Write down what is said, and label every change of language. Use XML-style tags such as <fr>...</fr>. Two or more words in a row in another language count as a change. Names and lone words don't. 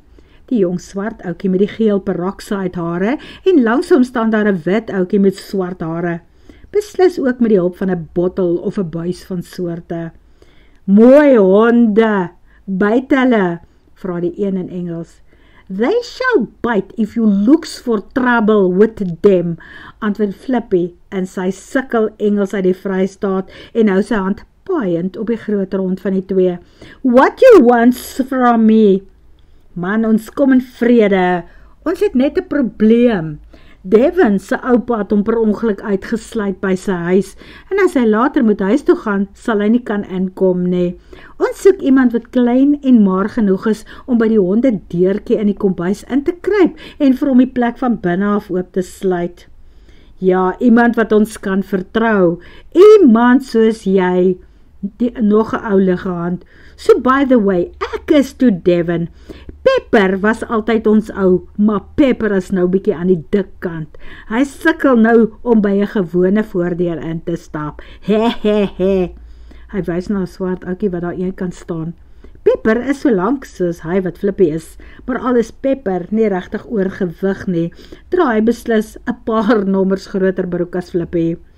<af>Die jong swart ouetjie met die geel peroxide hare en langs hom staan daar 'n wit ouetjie met swart hare. Beslis ook met die hulp van 'n bottel of 'n buis van soorte. Mooi honde, byt hulle, vra die een in Engels.</af> <en>They shall bite if you looks for trouble with them,</en> <af>antwoord Flippy in sy sukkel Engels uit die Vrystaat en hou sy hand paaiend op die groot rond van die 2.</af> <en>What you want from me?</en> <af>Man, ons kom in vrede. Ons het net 'n probleem. Devin se oupa het hom per ongeluk uitgesluit by sy huis en as hy later moet huis toe gaan, sal hy nie kan inkom nie. Ons soek iemand wat klein en maar genoeg is om by die honde deurtjie in die kombuis in te kruip en vir hom die plek van binne af oop te sluit. Ja, iemand wat ons kan vertrou. Iemand soos jy. Nog 'n ou liggehand.</af> <en>So by the way,</en> <af>ek is toe Devin. Pepper was altyd ons ou, maar Pepper is nou bietjie aan die dik kant. Hy sukkel nou om by 'n gewone voordeur in te stap. He. Hy wys na 'n swart ouetjie wat daar een kant staan. Pepper is so lank soos hy wat Flippy is, maar al is Pepper nie regtig oorgewig nie, dra hy beslis 'n paar nommers groter broek as Flippy.</af>